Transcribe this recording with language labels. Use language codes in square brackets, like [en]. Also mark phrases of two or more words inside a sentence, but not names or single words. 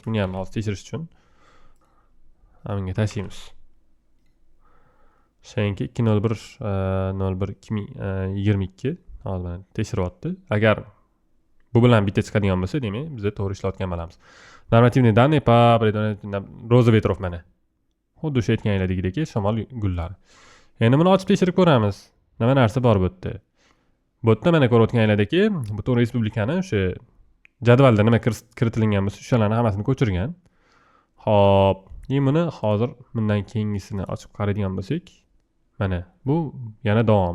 [uz] Buni ham hozir tekshirish uchun bunga tashlaymiz. Shenka 201-01-2022 hozir mana tekshiryapti. Agar bu bilan bitta chiqadigan bo'lsa, demak, biz to'g'ri ishlayotgan bo'lamiz. [ru] Normativniy данные по роза ветров mana. [uz] Xuddi o'sha aytganinglardek shamol gullari. Endi buni ochib tekshirib ko'ramiz. Nima narsa bor bu yerda? Bu yerda mana ko'rayotganinglardek, butun respublikani o'sha jadvalda nima kiritilgan bo'lsa, o'shalarni hammasini ko'chirgan. Hop, buni hozir bundan keyingisini ochib qaraydigan bo'lsak, mana bu yana davomi.